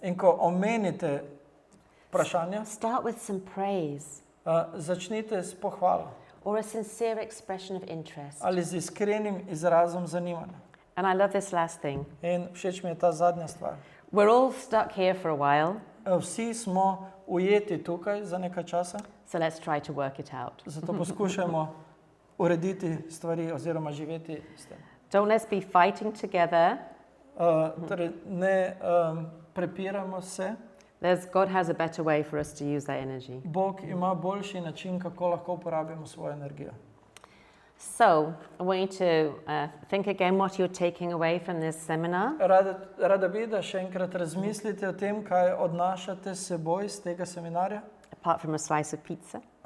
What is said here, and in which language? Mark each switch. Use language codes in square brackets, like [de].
[sl] In ko omenite vprašanja, [en] start with some praise [sl] začnite s pohvalo [en] or a sincere expression of interest. [sl] ali z iskrenim izrazom zanimanja. [en] And I love this last thing. [sl] In všeč mi je ta zadnja stvar. [en] We're all stuck here for a while, [sl] Vsi smo ujeti tukaj za nekaj časa, [en] so let's try to work it out. [sl] zato poskušajmo urediti stvari oziroma živeti s tem. [en] Don't let's be fighting together. [sl] Torej, ne prepiramo se. [en] God has a better way for us to use that energy. [sl] Bog ima boljši način, kako lahko uporabimo svojo energijo. [en] So, I want you to think again what you're taking away from this seminar. [sl] Rada bi, da še enkrat razmislite o tem, kaj odnašate s seboj iz tega seminarja, [en] Apart from a slice of pizza,